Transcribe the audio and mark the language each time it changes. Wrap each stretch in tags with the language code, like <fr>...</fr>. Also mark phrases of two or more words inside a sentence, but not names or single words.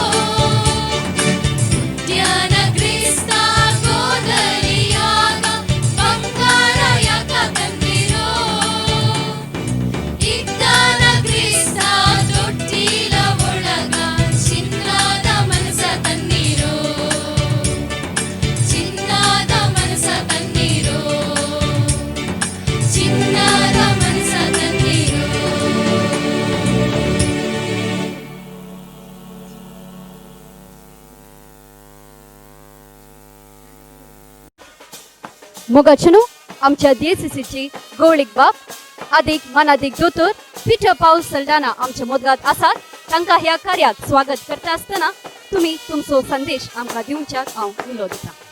<kn>ಹುಟ್ಟ್ಯಾನ ಕ್ರಿಸ್ತ ಗೋದಲಿಯಾಗ ಬಂಗಾರ ಯಾಕ ತಂದಿರೋ ಇಟ್ಟಾನ ಕ್ರಿಸ್ತ ತೊಟ್ಟಿಲ ಒಳಗ ಚಿನ್ನದ ಮನಸ ತಂದಿರೋ ಚಿನ್ನದ ಮನಸ ತಂದಿರೋ ಚಿನ್ನದ ಮನಸ ತಂದಿರೋ</kn> <kok>मोगाचनो आमच्या DCCची गवळीक बाप अधिक मनाधिक दोतोर पिटर पाऊल सल्डाना आमच्या मोदगात आसात तांकां ह्या कार्याक स्वागत करता आसतना तुम्ही तुमचो संदेश आमकां दिवच्याक हांव उलो दिता.</kok>